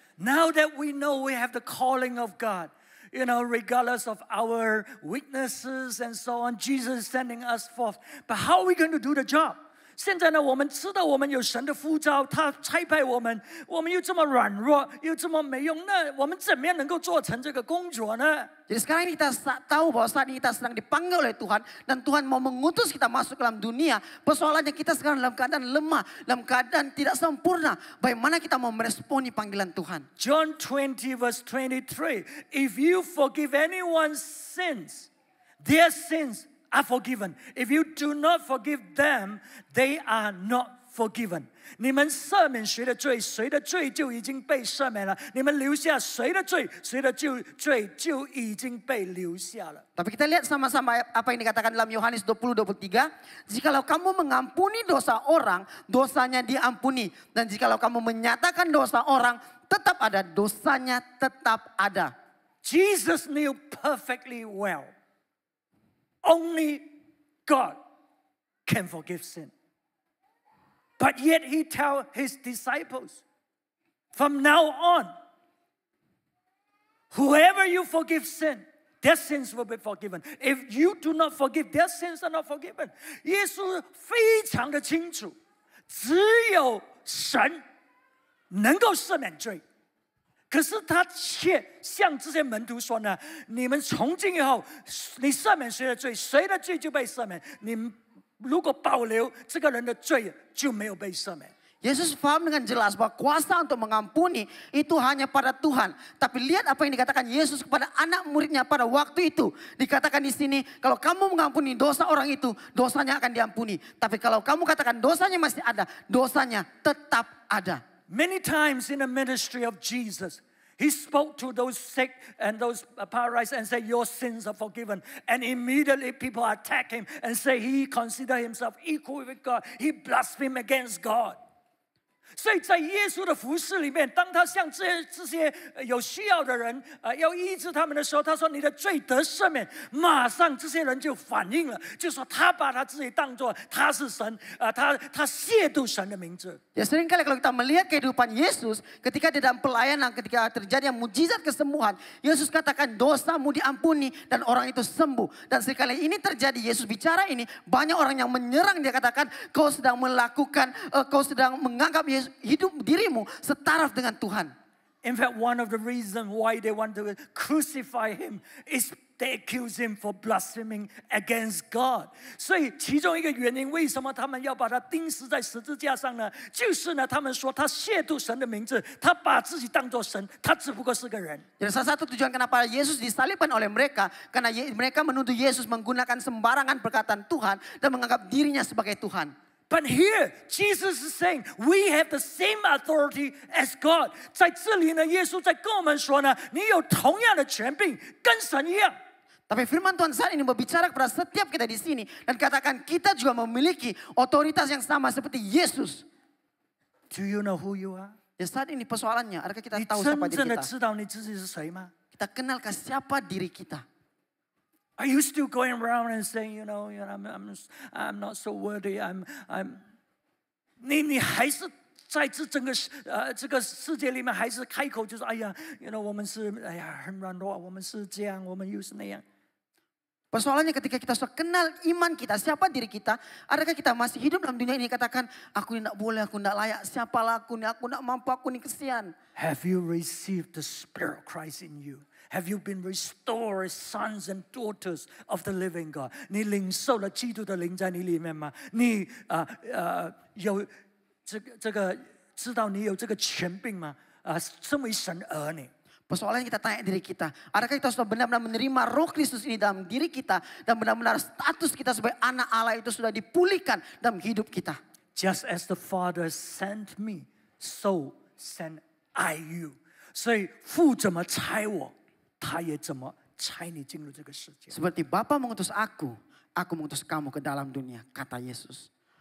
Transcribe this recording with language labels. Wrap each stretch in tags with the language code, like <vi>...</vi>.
<en>Now that we know we have the calling of God, you know, regardless of our weaknesses and so on, Jesus is sending us forth. But how are we going to do the job?</en> <zh>现在呢，我们知道我们有神的呼召，他差派我们，我们又这么软弱，又这么没用，那我们怎么样能够做成这个工作呢？</zh> <id>Jadi sekarang kita tahu bahwa saat ini kita sedang dipanggil oleh Tuhan dan Tuhan mau mengutus kita masuk dalam dunia. Persoalannya kita sekarang dalam keadaan lemah, dalam keadaan tidak sempurna. Bagaimana kita mau meresponi panggilan Tuhan?</id> <en>John 20 verse 23. If you forgive anyone's sins, their sins are forgiven. If you do not forgive them, they are not forgiven.</en> <zh>你们赦免谁的罪，谁的罪就已经被赦免了。你们留下谁的罪，谁的罪就已经被留下了。</zh> <id>Tapi kita lihat sama-sama apa yang dikatakan dalam Yohanes 20:23. Jikalau kamu mengampuni dosa orang, dosanya diampuni. Dan jikalau kamu menyatakan dosa orang, tetap ada, dosanya tetap ada.</id> <en>Jesus knew perfectly well. Only God can forgive sin. But yet he tells his disciples, from now on, whoever you forgive sin, their sins will be forgiven. If you do not forgive, their sins are not forgiven.</en> <zh>耶稣非常的清楚，只有神能够赦免罪。可是他却向这些门徒说呢：你们从今以后，你赦免谁的罪，谁的罪就被赦免。你们如果保留这个人的罪，就没有被赦免。</zh> <id>Yesus paham dengan jelas bahwa kuasa untuk mengampuni itu hanya pada Tuhan. Tapi lihat apa yang dikatakan Yesus kepada anak muridnya pada waktu itu. Dikatakan di sini, kalau kamu mengampuni dosa orang itu, dosanya akan diampuni. Tapi kalau kamu katakan dosanya masih ada, dosanya tetap ada.</id> <en>Many times in the ministry of Jesus, he spoke to those sick and those paralyzed and said, your sins are forgiven. And immediately people attack him and say he considered himself equal with God. He blasphemed against God.</en> <zh>所以在耶稣的服事里面，当他向这些有需要的人要医治他们的时候，他说：“你的罪得赦免。” 马上这些人就反应了，就说他把他自己当作他是神他亵渎神的名字。</zh> <id>Ya seringkali kalau kita melihat kehidupan Yesus ketika di dalam pelayanan, ketika terjadi mujizat kesembuhan, Yesus katakan dosamu diampuni dan orang itu sembuh. Dan sekali ini terjadi, Yesus bicara ini, banyak orang yang menyerang, dia katakan kau sedang melakukan, kau sedang menganggap hidup dirimu setaraf dengan Tuhan.</id> <en>In fact, one of the reasons why they want to crucify him is they accuse him for blaspheming against God.</en> <zh>所以其中一个原因，为什么他们要把他钉死在十字架上呢？就是呢，他们说他亵渎神的名字，他把自己当作神，他只不过是个人。</zh> <id>Jadi salah satu tujuan kenapa Yesus disalibkan oleh mereka, karena mereka menuduh Yesus menggunakan sembarangan perkataan Tuhan dan menganggap dirinya sebagai Tuhan.</id> <en>But here, Jesus is saying, we have the same authority as God.</en> <zh>在这里呢，耶稣在跟我们说呢，你有同样的权柄，跟神一样。</zh> <id>Tapi firman Tuhan saat ini berbicara kepada setiap kita di sini dan katakan kita juga memiliki otoritas yang sama seperti Yesus.</id> <en>Do you know who you are?</en> <id>Ya saat ini persoalannya, adakah kita</id> <zh>你</zh> <id>tahu siapa</id> <zh>真正的</zh> <id>kita?</id> <zh>知道你自己是谁吗？</zh> <id>Kita kenalkah siapa diri kita?</id> <en>Are you still going around and saying, I'm not so worthy, I'm</en> <zh>你还是在这个世界里面，还是开口就说，我们是很软弱，我们是这样，我们又是那样。</zh> <id>Persoalannya ketika kita sudah kenal iman kita, siapa diri kita, adakah kita masih hidup dalam dunia ini katakan, aku ini tidak boleh, aku tidak layak, siapalah aku ini, aku tidak mampu, aku ini kesian.</id> <en>Have you received the Spirit of Christ in you? Have you been restored as sons and daughters of the living God?</en> <zh>你领受了基督的灵在你里面吗？你有这个知道你有这个权柄吗？身为神儿女。</zh> <id>Persoalannya kita tanya diri kita, adakah kita sudah benar-benar menerima Roh Kristus ini dalam diri kita dan benar-benar status kita sebagai anak Allah itu sudah dipulihkan dalam hidup kita.</id> <en>Just as the Father sent me, so send I you.</en> <zh>所以父怎么差我，他也怎么差你进入这个世界。</zh> <id>Seperti Bapa mengutus aku mengutus kamu ke dalam dunia, kata Yesus.</id>